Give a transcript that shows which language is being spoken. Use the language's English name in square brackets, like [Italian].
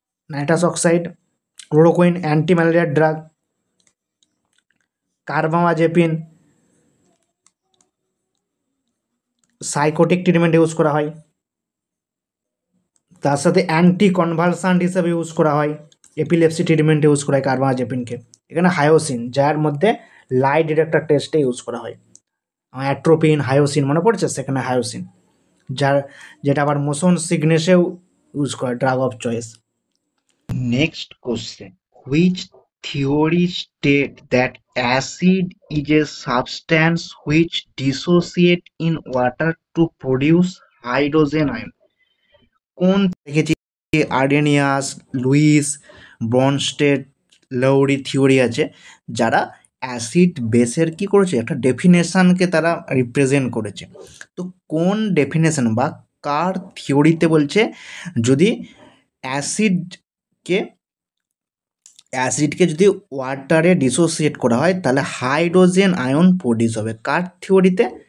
[Bangla] Nitrous oxide, chloroquine, anti ম্যালেরিয়ার drug, carbamazepine psychotic treatment use করা হয়, তার সাথে অ্যান্টি কনভালসান্ট হিসেবে ইউজ করা হয়, এপিলেপসি ট্রিটমেন্টে ইউজ করা হয় কার্বামাজেপিনকে। এখানে হায়োসিন, যার মধ্যে লাই ডিটেক্টর টেস্টে ইউজ করা হয়। অ্যাট্রোপিন, হায়োসিন মনে পড়ছে? সেখানে হায়োসিন, যেটা আবার মোশন সিকনেসেও ইউজ করে, drug of choice. [English] Next question. Which theory state that acid is a substance which dissociate in water to produce hydrogen ion? [Bangla] কোন দেখেছি আর্ডেনিয়াস, লুইস, ব্রনস্টেড, লাউরি থিওরি আছে, যারা অ্যাসিড বেসের কি করেছে, একটা ডেফিনেশনকে তারা রিপ্রেজেন্ট করেছে। তো কোন ডেফিনেশন বা কার থিওরিতে বলছে যদি অ্যাসিডকে যদি ওয়াটারে ডিসোসিয়েট করা হয়, তাহলে হাইড্রোজেন আয়ন প্রডিউস হবে? কার থিওরিতে?